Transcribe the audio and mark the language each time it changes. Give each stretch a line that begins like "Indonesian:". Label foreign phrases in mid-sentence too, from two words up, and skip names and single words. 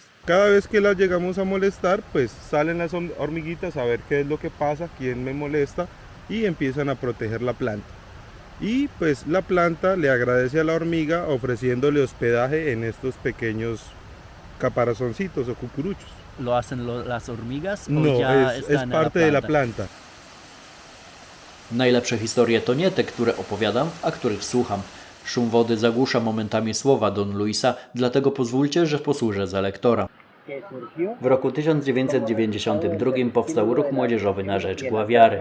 Spanish: Cada vez que las llegamos a molestar, pues salen las hormiguitas a ver qué es lo que pasa, quién me molesta, y empiezan a proteger la planta. Y pues la planta le agradece a la hormiga ofreciéndole hospedaje en estos pequeños caparazoncitos o cucuruchos. ¿Lo hacen las hormigas? No, es parte de la planta.
Polish: Najlepsze historie to nie te, które opowiadam, a których słucham. Szum wody zagłusza momentami słowa Don Luisa, dlatego pozwólcie, że posłużę za lektora. W roku 1992 powstał ruch młodzieżowy na rzecz Guaviare.